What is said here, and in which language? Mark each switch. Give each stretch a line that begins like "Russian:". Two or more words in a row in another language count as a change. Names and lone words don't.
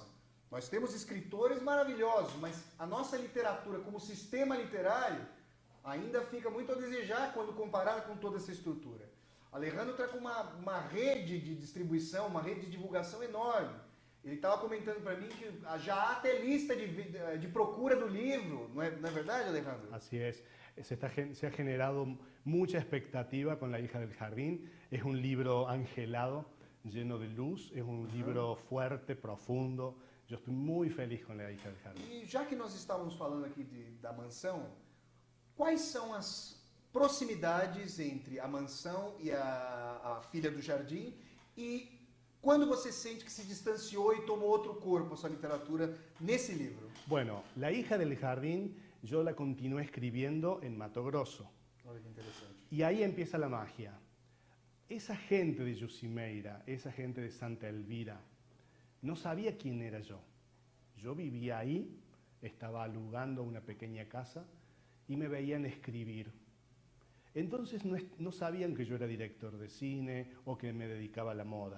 Portuguese: Nós temos escritores maravilhosos, mas a nossa literatura como sistema literário ainda fica muito a desejar quando comparada com toda essa estrutura. Alejandro está com uma rede de distribuição, uma rede de divulgação enorme. Ele estava comentando para mim que já há até lista de procura do livro, não é verdade, Alejandro?
Spanish: Así es. Se ha generado mucha expectativa con La hija del jardín. Es un libro angelado, lleno de luz, es un libro fuerte, profundo. Yo estoy muy feliz con La hija del jardín.
Portuguese: E já que nós estávamos falando aqui da mansão, quais são as proximidades entre a mansão e a Filha do Jardim, e quando você sente que se distanciou e tomou outro corpo a sua literatura nesse livro?
Spanish: Bueno, La hija del jardín yo la continué escribiendo en Mato Grosso.
Portuguese: Olha que interessante.
Spanish: Y ahí empieza la magia. Esa gente de Yusimeira, esa gente de Santa Elvira, no sabía quién era yo. Yo vivía ahí, estaba alugando una pequeña casa y me veían escribir. Entonces no sabían que yo era director de cine o que me dedicaba a la moda.